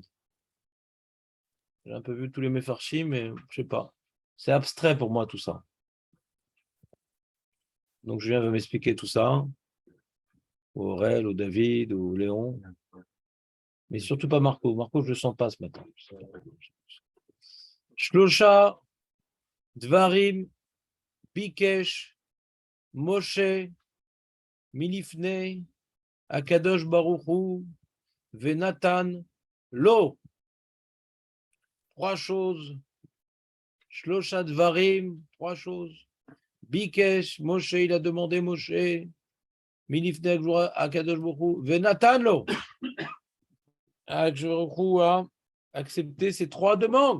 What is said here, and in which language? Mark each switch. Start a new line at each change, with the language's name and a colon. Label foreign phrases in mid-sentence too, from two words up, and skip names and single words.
French: J'ai un peu vu tous les méfarchis, mais je sais pas. C'est abstrait pour moi tout ça. Donc Julien va m'expliquer tout ça. Ou Aurel, ou David, ou Léon. Mais surtout pas Marco. Marco, je ne le sens pas ce matin.
Hebrew: שלשה דברים ביקש משה מלפני הקדוש ברוך הוא ונתן לו.
French: Trois choses.
Hebrew: שלשה דברים,
French: trois choses.
Hebrew: ביקש משה,
French: il a demandé Moshe.
Hebrew: מלפני הקדוש ברוך הוא ונתן לו.
French: Akadosh Baruchu a accepté ces trois demandes.